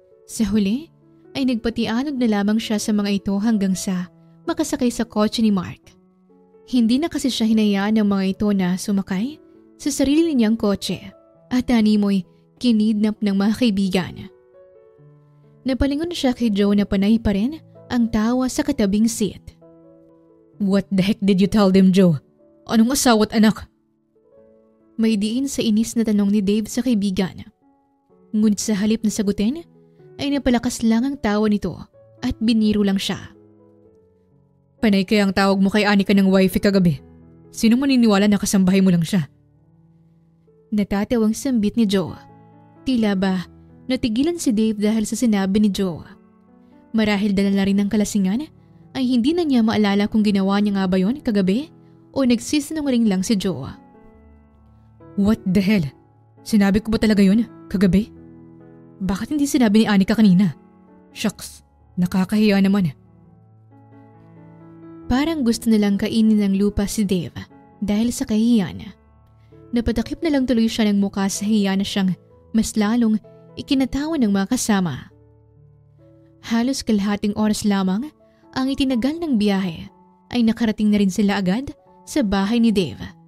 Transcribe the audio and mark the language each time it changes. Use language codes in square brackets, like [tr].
[tl] Sa huli, ay nagpatianog na lamang siya sa mga ito hanggang sa makasakay sa kotse ni Mark. Hindi na kasi siya hinayaan ng mga ito na sumakay sa sarili niyang kotse at animoy kinidnap ng mga kaibigan. Napalingon siya kay Joe na panay pa rin ang tawa sa katabing seat. [en] What the heck did you tell them, Joe? [tl] Anong asawa at anak? May diin sa inis na tanong ni Dave sa kaibigan. Ngunit sa halip na sagutin, ay napalakas lang ang tawa nito at biniro lang siya. Panay kaya ang tawag mo kay Anika ng wifey kagabi. Sino maniniwala na kasambahay mo lang siya? Natatawang sambit ni Joe. Tila ba natigilan si Dave dahil sa sinabi ni Joe. Marahil dala na rin ng kalasingan ay hindi na niya maalala kung ginawa niya nga ba yun kagabi o nagsisinungaling lang si Joe. [en] What the hell? [tl] Sinabi ko ba talaga yun kagabi? Bakit hindi sinabi ni Anika kanina? Shucks, nakakahiya naman. Parang gusto nilang kainin ng lupa si Dave dahil sa kahihiyan. Napatakip na lang tuloy siya ng mukha sa hiya na siyang mas lalong ikinatawan ng mga kasama. Halos kalahating oras lamang ang itinagal ng biyahe ay nakarating na rin sila agad sa bahay ni Dave.